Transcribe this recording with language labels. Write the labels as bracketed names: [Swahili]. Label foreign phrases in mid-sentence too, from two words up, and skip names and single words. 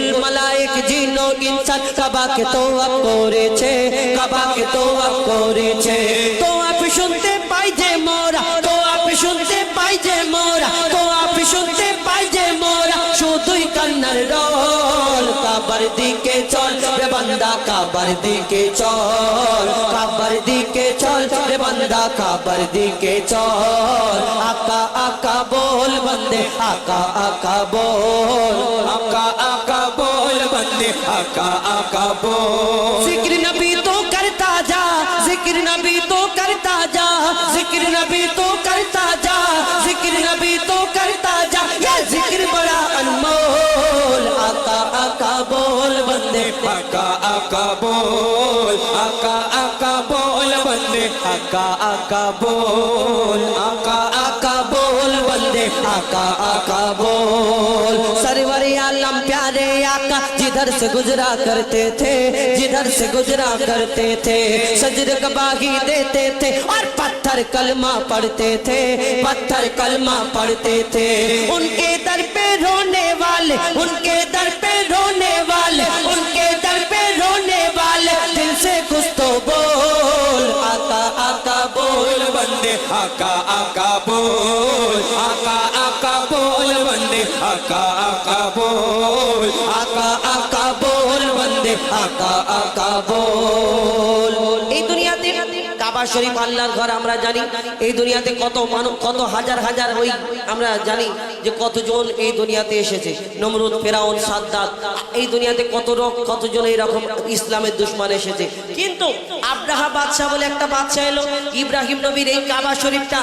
[Bangla] মালায়েক জিন ও ইনসান কাবাকে তওয়াফ করেছে কাবাকে তওয়াফ করেছে তওয়াফ শুনতে পাই যে মোরা তওয়াফ শুনতে পাই যে মোরা তওয়াফ শুনতে পাই যে মোরা শুধুই কান্নার রোল কাবার দিকে চল রে বান্দা কাবার দিকে চল কাবার দিকে চল রে বান্দা কাবার দিকে চল [Hindi] आका आका बोल बंदे आका आका बोल आका आका बोल बंदे आका आका बोल जिक्र नबी तो करता जा जिक्र नबी तो करता जा जिक्र नबी तो करता जा जिक्र नबी तो करता जा ये जिक्र बड़ा अनमोल आका आका बोल बंदे आका आका बोल आका आका बोल बंदे आका आका बोल आका आका बोल बंदे आका आका बोल सरवर आलम प्यारे आका जिधर से गुजरा करते थे जिधर से गुजरा करते थे सजर गवाही देते थे और पत्थर कलमा पढ़ते थे पत्थर कलमा पढ़ते थे उनके दर पे रोने वाले उनके दर पे रोने वाले उनके दर पे रोने वाले दिल से कुछ तो बोल आका आका बोल बंदे आका आका बोल आका आका बोल बंदे आका आका बोल आका आका बोल बंदे आका आका बोल [Bangla] এই দুনিয়াতে কাবা শরীফ আল্লাহর ঘর আমরা জানি এই দুনিয়াতে কত মানব কত হাজার হাজার ওই আমরা জানি যে কতজন এই দুনিয়াতে এসেছে নমরুদ ফেরাউন সাদ্দাত এই দুনিয়াতে কতজন এরকম ইসলামের দুশমন এসেছে কিন্তু আব্রাহা বাদশা বলে একটা বাদশা এলো ইব্রাহিম নবীর এই কাবা শরীফটা